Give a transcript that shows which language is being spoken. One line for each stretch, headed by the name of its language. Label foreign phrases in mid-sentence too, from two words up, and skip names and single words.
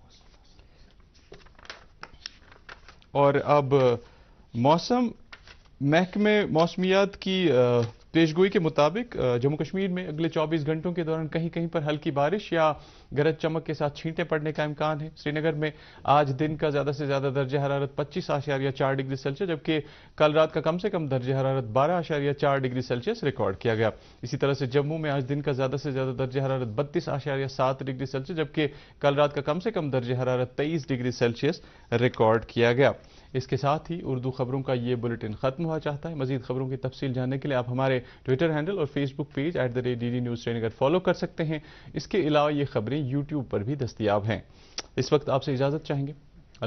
Urdu: اور اب موسم محکمہ موسمیات کی پیشگوئی کے مطابق جموں کشمیر میں اگلے 24 گھنٹوں کے دوران کہیں کہیں پر ہلکی بارش یا گرج چمک کے ساتھ چھینٹیں پڑنے کا امکان ہے۔ سری نگر میں آج دن کا زیادہ سے زیادہ درجہ حرارت 25.4 ڈگری سیلسیس جبکہ کل رات کا کم سے کم درجہ حرارت 12.4 ڈگری سیلسیس ریکارڈ کیا گیا۔ اسی طرح سے جموں میں آج دن کا زیادہ سے زیادہ درجہ حرارت 32.7 ڈگری سیلسیس جبکہ کل رات کا کم سے کم درجہ حرارت 23 ڈگری سیلسیس ریکارڈ کیا گیا۔ اس کے ساتھ ہی اردو خبروں کا یہ بلیٹن ختم ہوا چاہتا ہے۔ مزید خبروں کی تفصیل جاننے کے لیے آپ ہمارے
English: Twitter handle
Urdu: اور
English: Facebook page
Urdu: @DD News Srinagar فالو کر سکتے ہیں۔ اس کے علاوہ یہ خبریں یوٹیوب پر بھی دستیاب ہیں۔ اس وقت آپ سے اجازت چاہیں گے۔